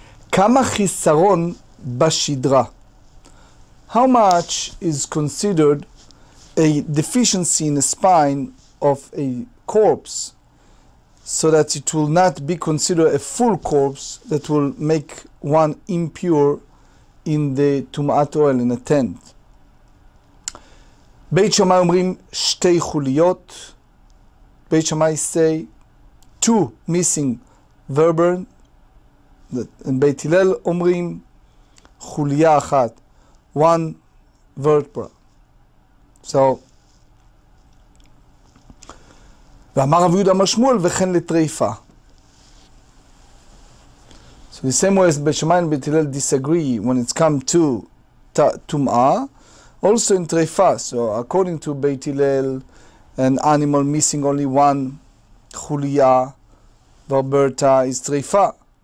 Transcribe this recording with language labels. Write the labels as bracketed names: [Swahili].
[Hebrew] Kama chisaron bashidra. [English] How much is considered a deficiency in the spine of a corpse, so that it will not be considered a full corpse that will make one impure in the Tum'at oil in a tent? [Hebrew] Beit Shammai אומרים שתי חוליות. [English] Beit Shammai say two missing vertebrae. And Beit Hillel [Hebrew] אומרים חוליה אחת, [English] one vertebra. [Hebrew] So, ואמר רב יהודה אמר שמואל וכן לטריפה. [English] So the same way as Beit Shammai and Beit Hillel disagree when it's come to Tum'ah, also in Treifa. So according to Beit Hillel, an animal missing only one chuliya, verberta, is Treifa.